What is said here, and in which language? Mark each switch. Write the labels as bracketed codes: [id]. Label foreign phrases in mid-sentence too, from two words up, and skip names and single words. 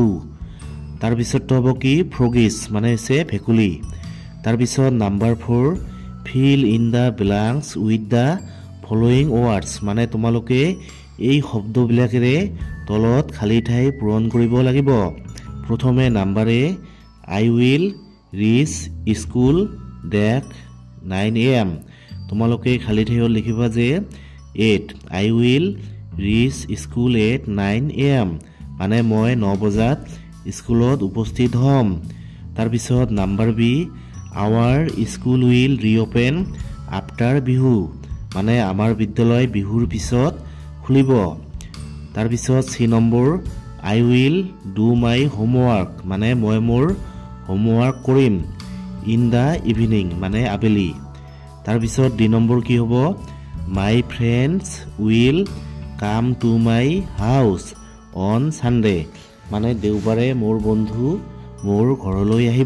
[as] তাৰপিছতটো হ'ব কি ফ্ৰগিজ মানে হৈছে ভেকুলী। [en] তাৰপিছত number 4, fill in the blanks with the following words. [as] মানে তোমালোকে এই শব্দবিলাকেৰে তলত খালী ঠাই পূৰণ কৰিব লাগিব। [en] প্ৰথমে number A, I will reach school that 9 AM. [as] তোমালোকে খালী ঠাইত লিখিবা যে [en] 8, I will reach school at 9 AM. [as] মানে মই 9 বজাত স্কুলত উপস্থিত হ'ম। [en] তাৰপিছত number B, our school will reopen after Bihu. [as] মানে আমাৰ বিদ্যালয় বিহুৰ পিছত খুলিব। তাৰপিছত C নম্বৰ, [en] I will do my homework. [as] মানে মই মোৰ হোমৱৰ্ক কৰিম [en] in the evening [as] মানে আবেলি। তাৰপিছত D নম্বৰ কি হ'ব, [en] my friends will come to my house on Sunday. [as] মানে দেওবাৰে মোৰ বন্ধু মোৰ ঘৰলৈ আহিব।